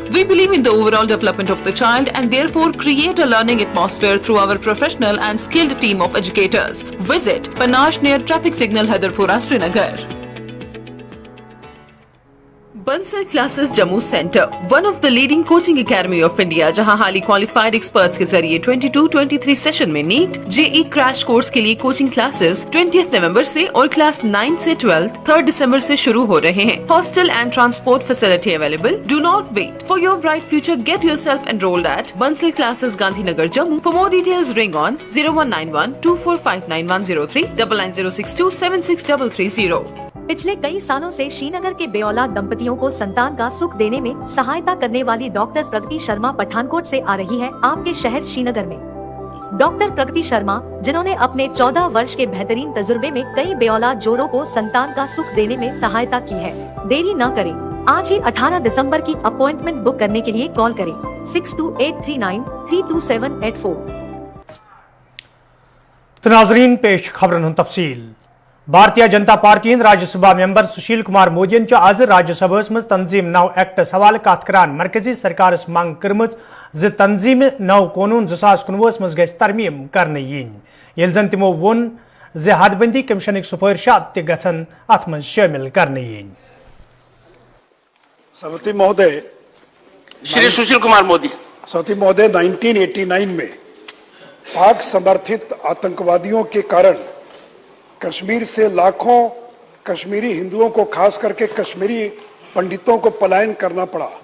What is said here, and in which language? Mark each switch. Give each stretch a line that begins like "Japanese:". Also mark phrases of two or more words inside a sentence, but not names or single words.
English: We believe in the overall development of the child and therefore create a learning atmosphere through our professional and skilled team of educators. Visit Panache near traffic signal Haidarpura, Srinagar.
Hindi: Bansal Classes Jammu Center,
English: one of the leading coaching academy of India,
Hindi: जहां
English: highly qualified experts
Hindi: के जरिए 22-23 सेशन में नीट जेई
English: crash course
Hindi: के लिए
English: coaching classes
Hindi: 20 नवंबर से और क्लास 9 से 12 3 दिसंबर से शुरू हो रहे हैं।
English: Hostel and transport facility available. Do not wait for your bright future. Get yourself enrolled at Bansal Classes, Gandhinagar, Jammu. For more details, ring on 0191-2459-103 9906276330।
Hindi: पिछले कई सालों से श्रीनगर के बेऔलाद दंपतियों को संतान का सुख देने में सहायता करने वाली डॉक्टर प्रगति शर्मा पठानकोट से आ रही है आपके शहर श्रीनगर में। डॉक्टर प्रगति शर्मा, जिन्होंने अपने 14 वर्ष के बेहतरीन तजुर्बे में कई बेऔलाद जोड़ों को संतान का सुख देने में सहायता की है। देरी न करें, आज ही 18 दिसंबर की अपॉइंटमेंट बुक करने के लिए कॉल करें 6283932784।
Kashmiri: तो नाज़रीन, पेश खबरन तफसील। भारतीय जनता पार्टी राज्यसभा मेंबर सुशील कुमार मोदी आज राज्यसभा मज तंजीम नौ एक्टस हवाले कत करान मरकजी सरकार मंग कर्म तंजीम नौ कानून 2019 मज गई तरमीम करने यीन, येल जन तिमो वोन हदबंदी कमीशन सिफारिशात गन अत मज शामिल करने यीन।
Hindi: सभापति महोदय, श्री सुशील कुमार मोदी। सभापति महोदय, 1989 में पाक समर्थित आतंकवादियों के कारण कश्मीर से लाखों कश्मीरी हिंदुओं को, खास करके कश्मीरी पंडितों को पलायन करना पड़ा।